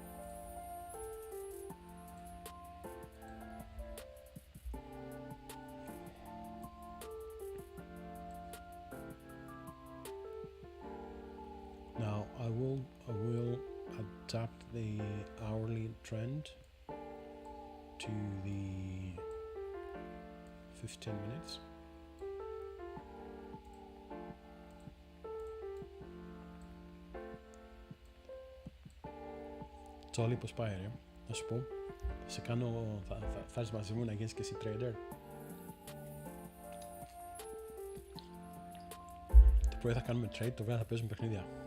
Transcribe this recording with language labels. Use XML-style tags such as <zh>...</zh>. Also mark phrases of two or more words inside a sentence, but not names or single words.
<en>Now I will adapt the hourly trend to the 15 minutes.</en> <el>Τσόλι, πώς πάει ρε, να σου πω, θα έρθεις μαζί μου να γίνεις και εσύ trader. Το πρωί θα κάνουμε trade, το βράδυ θα παίζουμε παιχνίδια.</el>